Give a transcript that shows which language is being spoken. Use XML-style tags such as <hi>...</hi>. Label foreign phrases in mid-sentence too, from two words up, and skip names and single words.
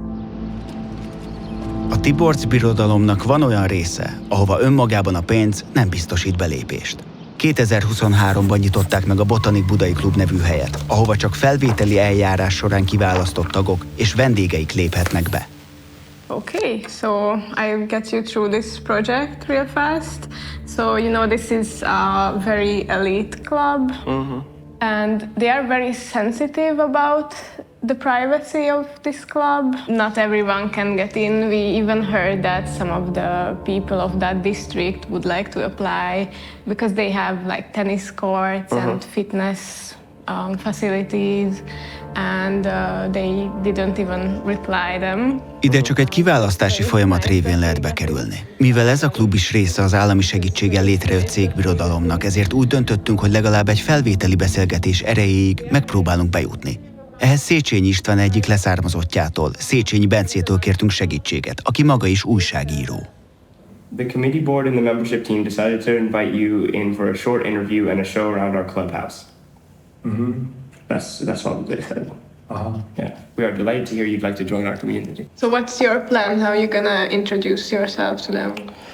<hu>A Tiborcs birodalomnak van olyan része, ahova önmagában a pénz nem biztosít belépést. 2023-ban nyitották meg a Botanik Budai Klub nevű helyet, ahova csak felvételi eljárás során kiválasztott tagok és vendégeik léphetnek be.</hu> <en>Okay, so I'll get you through this project real fast. So, this is a very elite club, and they are very sensitive about the privacy of this club. Not everyone can get in. We even heard that some of the people of that district would like to apply because they have like tennis courts and fitness facilities, and they didn't even reply them.</en> <hu>Ide csak egy kiválasztási folyamat révén lehet bekerülni. Mivel ez a klub is része az állami segítséggel létrejött cégbirodalomnak, ezért úgy döntöttünk, hogy legalább egy felvételi beszélgetés erejéig megpróbálunk bejutni. Ehhez Széchenyi István egyik leszármazottjától, Széchenyi Bencétől kértünk segítséget, aki maga is újságíró.</hu> <en>The committee board and the membership team decided to invite you in for a short interview and a show around our clubhouse. That's all they said. Yeah, we are delighted to hear you'd like to join our community. So what's your plan? How are you gonna introduce yourself to them?</en>